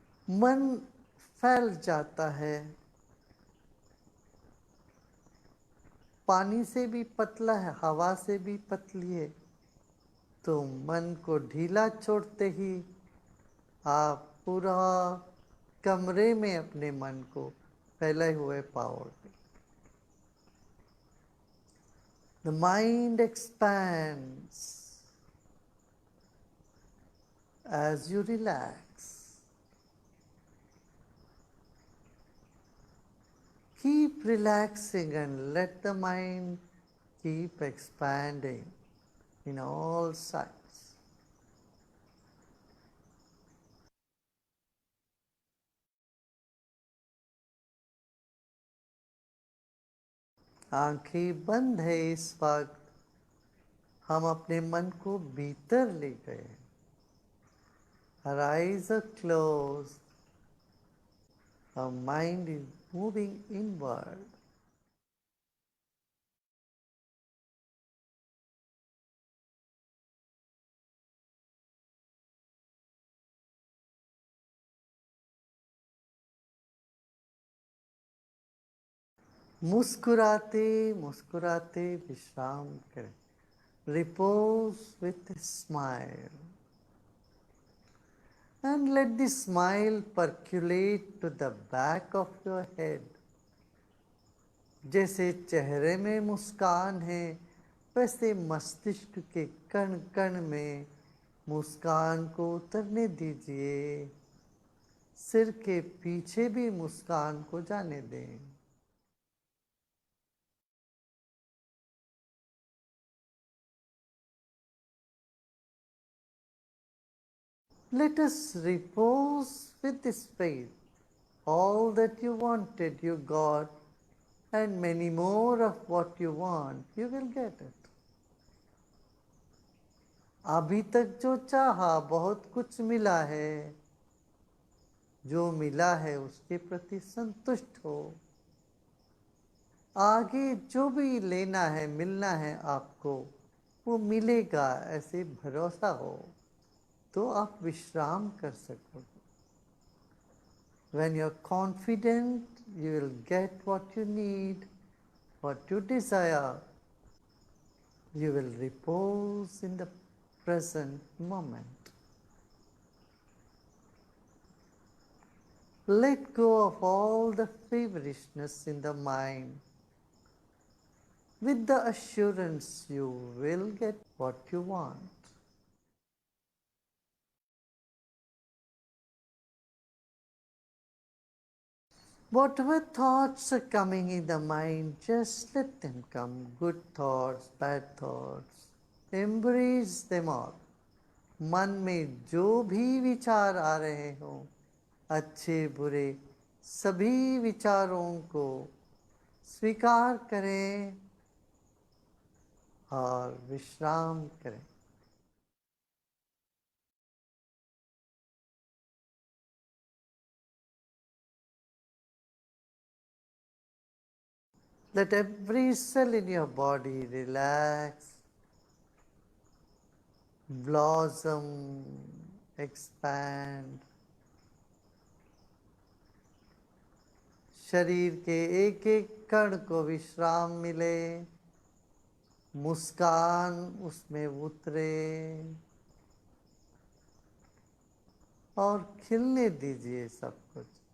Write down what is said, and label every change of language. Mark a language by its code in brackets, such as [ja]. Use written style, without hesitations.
[hi] मन फैल जाता है, पानी से भी पतला है, हवा से भी पतली है, तो मन को ढीला छोड़ते ही आप पूरा कमरे में अपने मन को फैले हुए पाओगे. [en] The mind expands as you relax. Keep relaxing and let the mind keep expanding in all sides. [hi] आंखें बंद है इस वक्त, हम अपने मन को भीतर ले गए. [en] Our eyes are closed, our mind is moving inward. [hi] मुस्कुराते मुस्कुराते विश्राम करें. [en] Repose with a smile. And let the smile percolate to the back of your head. [hi] जैसे चेहरे में मुस्कान है, वैसे मस्तिष्क के कण कण में मुस्कान को उतरने दीजिए. सिर के पीछे भी मुस्कान को जाने दें. [en] Let us repose with this faith. All that you wanted, you got, and many more of what you want, you will get it. [hi] अभी तक जो चाहा बहुत कुछ मिला है, जो मिला है उसके प्रति संतुष्ट हो. आगे जो भी लेना है, मिलना है आपको, वो मिलेगा, ऐसे भरोसा हो तो आप विश्राम कर सकोगे. [en] When you're confident, you will get what you need, what you desire. You will repose in the present moment. Let go of all the feverishness in the mind with the assurance you will get what you want. Whatever thoughts are coming in the mind, just let them come. Good thoughts, bad thoughts. Embrace them all. [hi] मन में जो भी विचार आ रहे हों, अच्छे बुरे सभी विचारों को स्वीकार करें और विश्राम करें. [en] Let every cell in your body relax, blossom, expand. [hi] शरीर के एक एक कण को विश्राम मिले, मुस्कान उसमें उतरे और खिलने दीजिए सब कुछ.